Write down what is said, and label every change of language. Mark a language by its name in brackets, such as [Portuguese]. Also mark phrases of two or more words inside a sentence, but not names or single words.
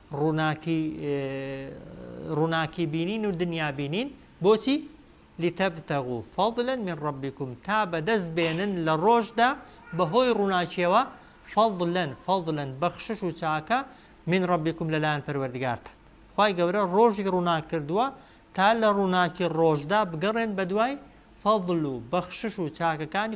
[Central Kurdish] ڕووناکی بینین و دنیا بینین بۆچی [Arabic] لتبتغوا فضلا من ربكم [Central Kurdish] تا بەدەست بێنن لە ڕۆژدا بەهۆی ڕووناکیەوە فضلا بەخشش و چاکە [Arabic] من ربكم [Central Kurdish] لەلایەن پەروەردگارتان خوای گەورە ڕۆژی ڕووناک کردووە تا لە ڕووناکی ڕۆژدا بگەڕێن بە دوای فەضل و بەخشش و چاکەکانی